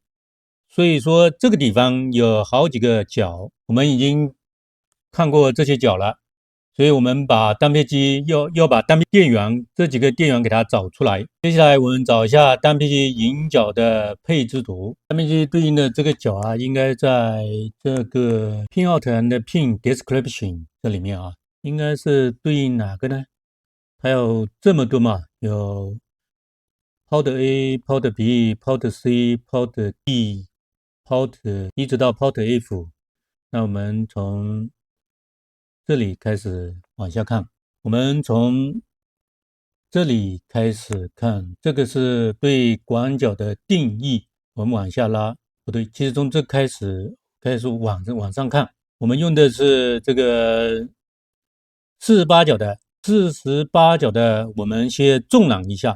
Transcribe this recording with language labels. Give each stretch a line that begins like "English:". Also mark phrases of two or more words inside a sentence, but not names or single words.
Chinese: 所以说这个地方有好几个角，我们已经看过这些角了。所以我们把单片机要把单片电源这几个电源给它找出来。接下来我们找一下单片机引脚的配置图。单片机对应的这个角啊，应该在这个
English: pinout and pin description
Chinese: 这里面啊，应该是对应哪个呢？还有这么多嘛，有
English: port A、 port B、 port C、 port D、
Chinese: port 一直到
English: port F。
Chinese: 那我们从这里开始往下看，我们从这里开始看，这个是对广角的定义。我们往下拉，不对，其实从这开始往上看，我们用的是这个48角的，我们先纵览一下。